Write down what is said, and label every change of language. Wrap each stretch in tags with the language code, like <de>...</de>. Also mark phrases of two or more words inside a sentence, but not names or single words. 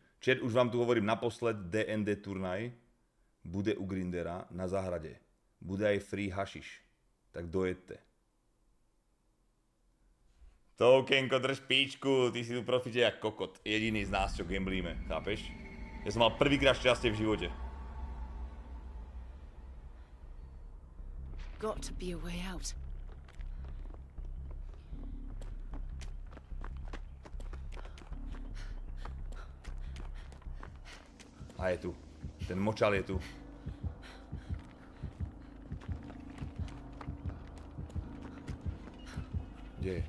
<sk>Chat, už vám tu hovorím naposled, DND turnaj bude u Grindera na záhrade. Bude aj free hašiš. Tak dojedte. Tokenko, drž píčku, ty si tu profite jak kokot. Jediný z nás, čo gamblíme, chápeš? Ja som mal prvýkrát šťastie v živote.</sk> <en>Got to be a way out.</en> <sk>A je tu. Ten močal je tu. Kde je?</sk>